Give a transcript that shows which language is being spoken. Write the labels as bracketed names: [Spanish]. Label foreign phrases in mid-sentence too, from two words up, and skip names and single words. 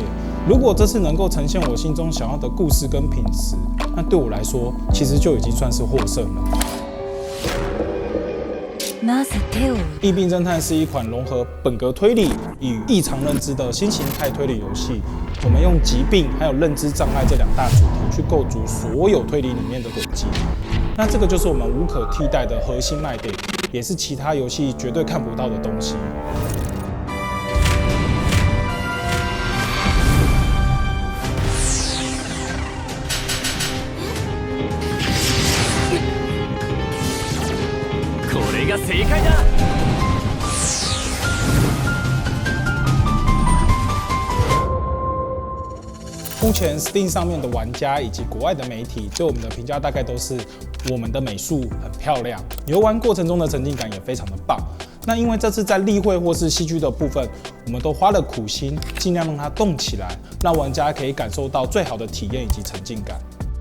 [Chinese] 如果这次能够呈现我心中想要的故事跟品质，那对我来说，其实就已经算是获胜了。《疫病侦探》是一款融合本格推理与异常认知的新形态推理游戏。我们用疾病还有认知障碍这两大主题去构筑所有推理里面的轨迹。那这个就是我们无可替代的核心卖点，也是其他游戏绝对看不到的东西。 [Japanese] これが正解だ。 [Chinese] 目前 Steam 上面的玩家以及国外的媒体对我们的评价大概都是我们的美术很漂亮，游玩过程中的沉浸感也非常的棒。那因为这次在例会或是戏剧的部分，我们都花了苦心，尽量让它动起来，让玩家可以感受到最好的体验以及沉浸感。